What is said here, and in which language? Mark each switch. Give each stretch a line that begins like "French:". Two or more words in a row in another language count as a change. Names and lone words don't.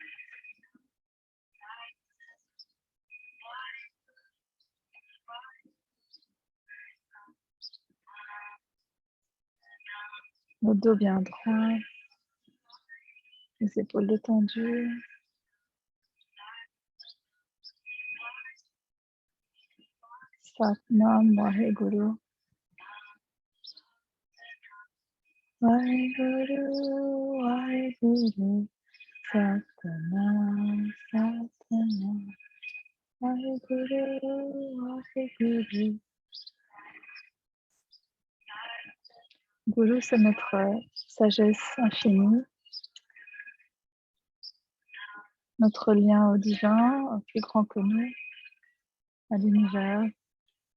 French: Le dos bien droit. Les épaules détendues.
Punjabi: ਸਤਿਨਾਮ ਵਾਹਿਗੁਰੂ. ਵਾਹਿਗੁਰੂ, ਵਾਹਿਗੁਰੂ. ਸਤਿਨਾਮ, ਸਤਿਨਾਮ. ਵਾਹਿਗੁਰੂ, ਵਾਹਿਗੁਰੂ.
French: Guru, c'est notre sagesse infinie, notre lien au divin, au plus grand que nous, à l'univers.